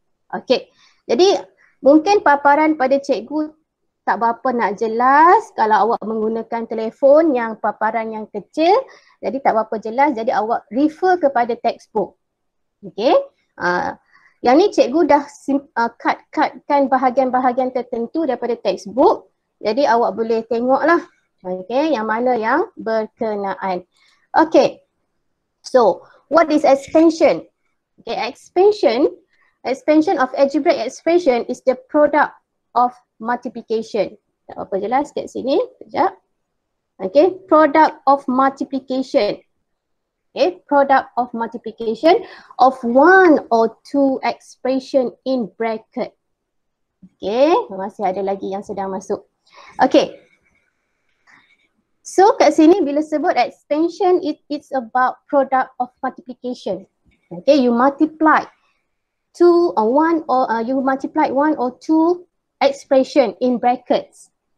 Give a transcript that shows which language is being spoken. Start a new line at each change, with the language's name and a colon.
Malay: Okay, jadi mungkin paparan pada cikgu tak berapa nak jelas kalau awak menggunakan telefon yang paparan yang kecil, jadi tak berapa jelas, jadi awak refer kepada textbook. Okay, yang ni cikgu dah cut-cutkan bahagian-bahagian tertentu daripada textbook, jadi awak boleh tengok lah, okay, yang mana yang berkenaan.
English: Okay, so what is expansion? Okay, expansion of algebraic expression is the product of multiplication.
Malay: Tak apa jelas kat sini, sekejap. Okay,
English: product of multiplication. Okay, product of multiplication of one or two expression in bracket.
Malay: Okay, masih ada lagi yang sedang masuk.
English: Okay, so
Malay: kat sini bila sebut
English: expansion, it's about product of multiplication. Okay, you multiply one or two expression in brackets.